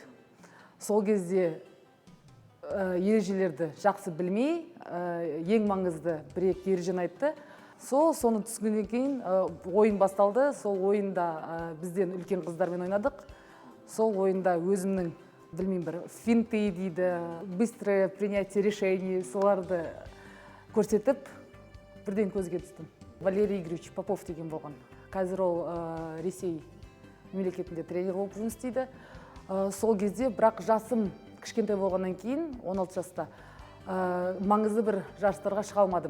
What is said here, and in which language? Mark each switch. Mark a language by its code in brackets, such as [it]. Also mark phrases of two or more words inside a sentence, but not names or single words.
[kk] Сол кезде ережелерді жақсы білмей, ең маңызды бір-екі ережені айтты. Соны түсінгеннен кейін ойын басталды. Сол ойында бізден үлкен қыздармен ойнадық. Сол ойында өзімнің, білмеймін, бір финты дейді, [ru] быстрое принятие решений, [kk] соларды көрсетіп, бірден көзге түстім. Валерий Игоревич Попов деген болған. Қазір ол Ресей мемлекетінде тренер болып жұмыс істейді. Сол кезде бірақ жасым кішкентай болғаннан кейін, 16 жаста, маңызды бір жарыстарға шыға алмадым.